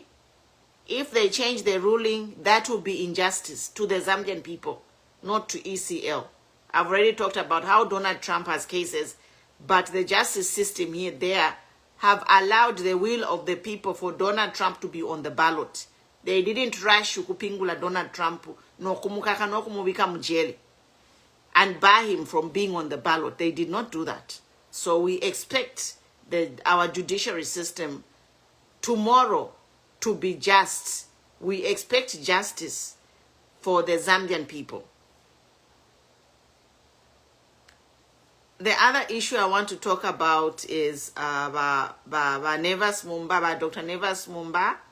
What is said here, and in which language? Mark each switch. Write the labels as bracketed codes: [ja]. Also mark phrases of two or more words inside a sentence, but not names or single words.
[en] If they change the ruling, that will be injustice to the Zambian people, not to ECL. I've already talked about how Donald Trump has cases, but the justice system here, there, have allowed the will of the people for Donald Trump to be on the ballot. They didn't rush [bem] kupingula Donald Trump no kumukaka no kumubika mujele [en] and bar him from being on the ballot. They did not do that. So we expect our judiciary system tomorrow to be just. We expect justice for the Zambian people. The other issue I want to talk about is Nevas Mumba, Dr. Nevas Mumba.